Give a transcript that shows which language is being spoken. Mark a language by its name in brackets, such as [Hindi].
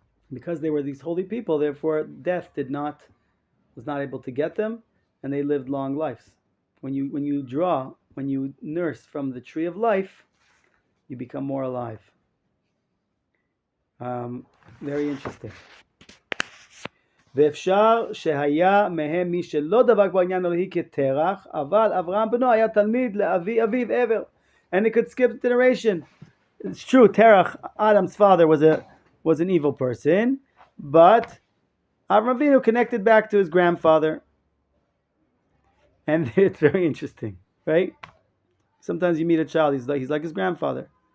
[English] Because they were these holy people, therefore death was not able to get them, and they lived long lives. When you nurse from the tree of life, you become more alive. Very interesting. [Hebrew] ואפשר שהיה מהם מי שלא דבק בעניין אלוהי כתרח, אבל אברהם בנו היה תלמיד לאבי אביו ever. [English] And it could skip the generation. It's true, Terach, Adam's father, was an evil person, but Avraham Avinu connected back to his grandfather. And it's very interesting, right? Sometimes you meet a child, he's like his grandfather.